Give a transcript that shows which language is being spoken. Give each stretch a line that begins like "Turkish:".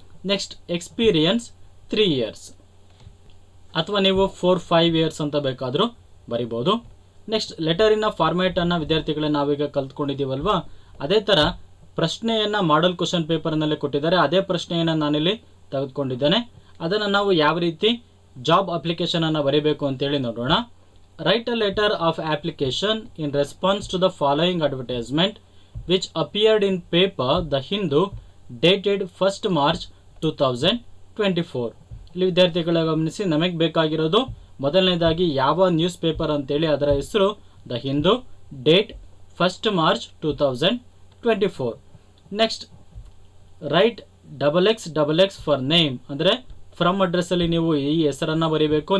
Kannada: Next experience 3 years ಅಥವಾ ನೀವು 4-5 years ಅಂತ ಬೇಕಾದರೂ ಬರೀಬಹುದು. ನೆಕ್ಸ್ಟ್ ಲೆಟರಿನ ಫಾರ್ಮ್ಯಾಟ್ ಅನ್ನ ವಿದ್ಯಾರ್ಥಿಗಳೇ ನಾವೀಗ ಕಲ್ತ್ಕೊಂಡಿದ್ದೀವಲ್ವಾ ಅದೇ ತರ ಪ್ರಶ್ನೆಯನ್ನ ಮಾಡಲ್ ಕ್ವಶನ್ ಪೇಪರ್ ನಲ್ಲಿ ಕೊಟ್ಟಿದ್ದಾರೆ. ಅದೇ ಪ್ರಶ್ನೆಯನ್ನ ನಾನಿಲ್ಲಿ ತೆಗೆದುಕೊಂಡಿದ್ದೇನೆ. ಅದನ್ನ ನಾವು ಯಾವ ರೀತಿ ಜಾಬ್ ಅಪ್ಲಿಕೇಶನ್ ಅನ್ನ ಬರೀಬೇಕು ಅಂತೇಳಿ ನೋಡೋಣ.
English: Write a letter of application in response to the following advertisement which appeared in paper The Hindu dated 1st March 2024.
Kannada: ಇಲ್ಲಿ ವಿದ್ಯಾರ್ಥಿಗಳ ಗಮನಿಸಿ, ನಮಗೆ ಬೇಕಾಗಿರೋದು ಮೊದಲನೇದಾಗಿ ಯಾವ ನ್ಯೂಸ್ ಪೇಪರ್ ಅಂತೇಳಿ ಅದರ ಹೆಸರು the Hindu, date 1st March 2024.
English: next write XX for name,
Kannada: ಅಂದರೆ ಫ್ರಮ್ ಅಡ್ರೆಸ್ ಅಲ್ಲಿ ನೀವು ಈ ಹೆಸರನ್ನ ಬರೀಬೇಕು.